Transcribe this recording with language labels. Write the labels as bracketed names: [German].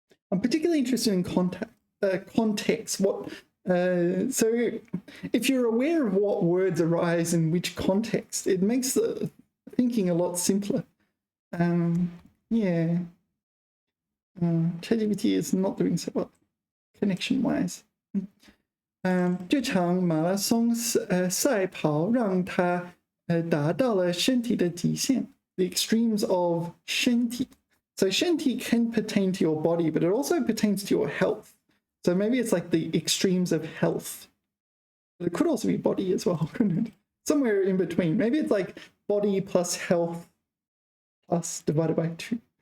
[English] I'm particularly interested in context. So if you're aware of what words arise in which context, it makes the thinking a lot simpler. Yeah. ChatGPT is not doing so well, connection-wise. [Chinese] 这场马拉松赛跑让他达到了身体的极限. [English] The extremes of 身体. So 身体 can pertain to your body, but it also pertains to your health. So maybe it's like the extremes of health. But it could also be body as well, couldn't it? Somewhere in between. Maybe it's like body plus health plus divided by 2.